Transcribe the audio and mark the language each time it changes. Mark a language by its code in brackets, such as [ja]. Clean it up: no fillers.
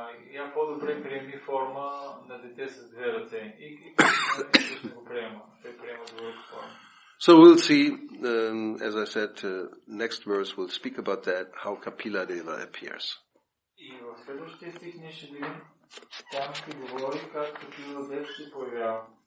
[bg] Я по-добре приеми форма на дете с 2 ръце. И ще го приема. Той приема друга форма. [en] So we'll see, as I said, next verse we'll speak about that, how Kapila Deva appears. [bg] И в следващия стих ние ще видим, там ще говори как Капила Дев се появява.